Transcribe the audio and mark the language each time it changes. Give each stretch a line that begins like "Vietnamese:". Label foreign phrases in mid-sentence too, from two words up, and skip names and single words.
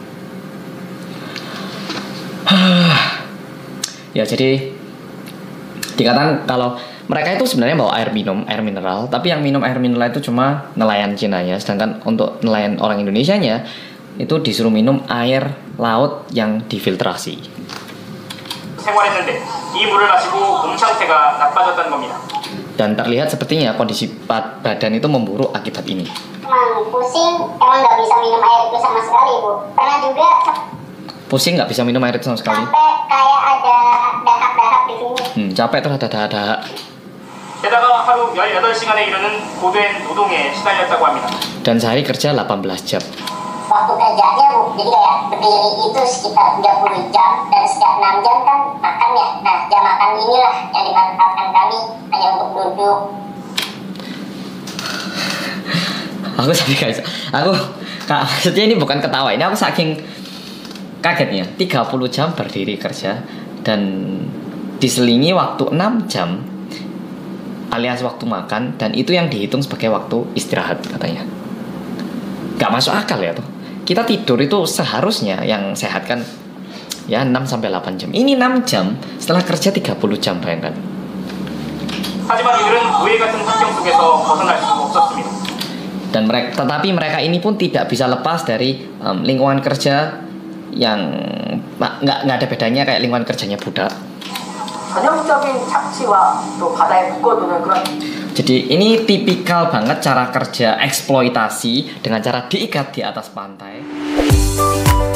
Indonesian: Ya jadi Dikatakan kalau mereka itu sebenarnya bawa air minum, air mineral, tapi yang minum air mineral itu cuma nelayan Cina ya, sedangkan untuk nelayan orang Indonesianya itu disuruh minum air laut yang difiltrasi.
Korean: 생활했는데 이 물을 마시고 몸 상태가 나빠졌다는 겁니다.
Indonesian: Dan terlihat sepertinya kondisi badan itu memburuk akibat ini. Emang pusing, emang nggak bisa minum air itu sama sekali, Bu. Pernah juga Pusing nggak bisa minum air itu sama sekali. sampai kayak ada dahak-dahak di sini. Capek terus ada dahak-dahak.
Korean: 게다가 하루 18시간에 이르는 고된 노동에 시달렸다고 합니다.
Indonesian: Dan sehari kerja 18 jam. Waktu kerjanya, Bu, jadi kayak berdiri itu sekitar 30 jam dan setiap 6 jam kan makan ya. Nah, jam makan inilah yang dimanfaatkan kami hanya untuk duduk. Aku sampai guys, maksudnya ini bukan ketawa, ini aku saking kagetnya. 30 jam berdiri kerja dan diselingi waktu 6 jam alias waktu makan, dan itu yang dihitung sebagai waktu istirahat katanya. Gak masuk akal ya tuh. Kita tidur itu seharusnya yang sehat kan ya 6-8 jam. Ini 6 jam setelah kerja 30 jam, bayangkan.
Korean: 하지만 이들은 노예 같은 환경 속에서 벗어날 수 없었습니다.
Indonesian: Dan tetapi mereka ini pun tidak bisa lepas dari lingkungan kerja yang nggak ada bedanya kayak lingkungan kerjanya budak.
Korean: 전형적인 착취와 또 바다에 묶어두는 그런.
Indonesian: Jadi ini tipikal banget cara kerja eksploitasi dengan cara diikat di atas pantai.